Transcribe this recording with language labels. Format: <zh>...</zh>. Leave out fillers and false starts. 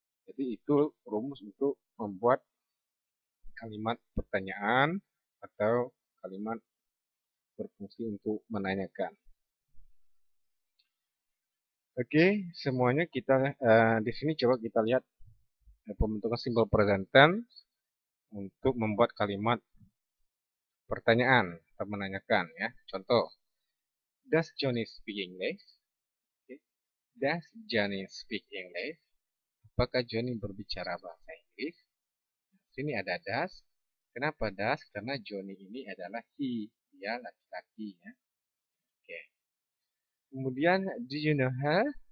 <id>Jadi itu rumus untuk membuat kalimat pertanyaan atau kalimat berfungsi untuk menanyakan. Oke, semuanya kita di sini coba kita lihat pembentukan simple present tense untuk membuat kalimat pertanyaan atau menanyakan ya. Contoh,</id> <en>does Johnny speak English? Okay. Does Johnny speak English?</en> <id>Apakah Johnny berbicara bahasa Inggris? Sini ada does. Kenapa does? Karena Johnny ini adalah he, dia laki-laki ya. Oke. Kemudian</id> <en>do you know her?</en>